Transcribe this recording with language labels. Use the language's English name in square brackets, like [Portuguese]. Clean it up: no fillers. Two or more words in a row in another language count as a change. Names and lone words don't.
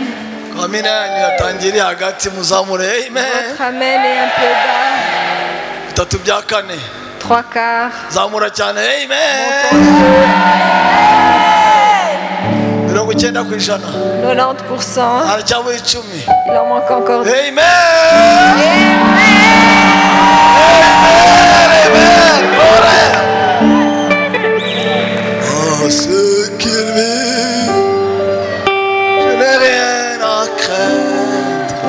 [Kinyarwanda] Amina yanyu yatangiriye hagati muzamure. Amen. [French] Votre amen est un peu bas. [Kinyarwanda] Bitatu bya kane. [French] 3 quarts. [Kinyarwanda] Zamura cyane. Amen. 90%. 90%. Haracyabura 10. [French] Il en manque encore 10. Amen. Amen. Amen. Oh, ce qu'il vit, je n'ai rien à craindre.